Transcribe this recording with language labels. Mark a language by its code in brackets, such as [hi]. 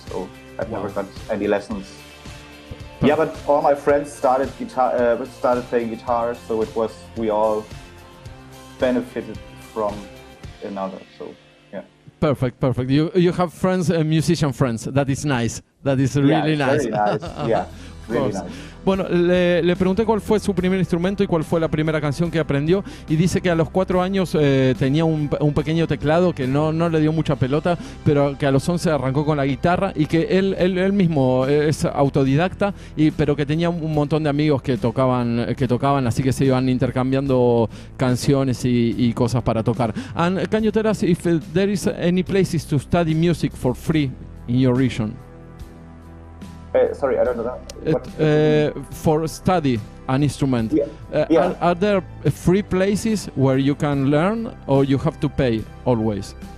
[en] So I've never got any lessons. Yeah, but all my friends started playing guitar, so we all benefited from another. So. Perfect. You have friends, musician friends. That is nice. That is really nice. Very nice. Yeah. Really nice. [es] Bueno, le pregunté cuál fue su primer instrumento y cuál fue la primera canción que aprendió, y dice que a los 4 años tenía un pequeño teclado que no le dio mucha pelota, pero que a los 11 arrancó con la guitarra, y que él mismo es autodidacta, pero que tenía un montón de amigos que tocaban, así que se iban intercambiando canciones y cosas para tocar. [en] And can you tell us if there is any places to study music for free in your region? Sorry, I don't know that. For study an instrument, Yeah. Are there free places where you can learn, or you have to pay always?